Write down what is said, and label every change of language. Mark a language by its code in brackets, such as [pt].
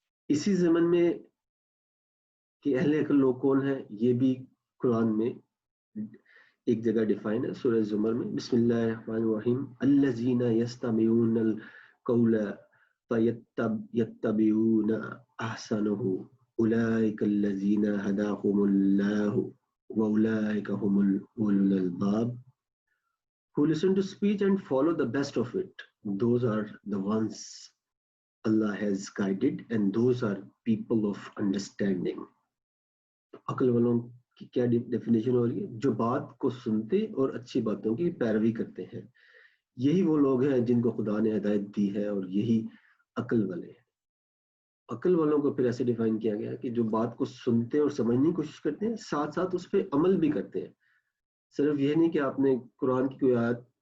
[ur] اسی زمن میں کہ اہل عقل لوگ کون ہیں، یہ بھی قرآن میں ایک جگہ ڈیفائن ہے، سورہ زمر میں بسم اللہ الرحمن الرحیم [ar] الذین یستمعون القول فیتبعون احسنہ اولئک الذین ہداہم اللہ واولئک هم اولو الالباب [en] who listen to speech and follow the best of it. Those are the ones Allah has guided and those are people of understanding. [ur] عقل والوں کی کیا ڈیفینیشن ہو رہی ہے، جو بات کو سنتے اور اچھی باتوں کی پیروی کرتے ہیں، یہی وہ لوگ ہیں جن کو خدا نے ہدایت دی ہے، اور یہی عقل والے ہیں۔ عقل والوں کو پھر ایسے ڈیفائن کیا گیا کہ جو بات کو سنتے اور سمجھنے کی کوشش کرتے ہیں، ساتھ ساتھ اس پہ عمل بھی کرتے ہیں۔ صرف یہ نہیں کہ آپ نے قرآن کی کوئی آیت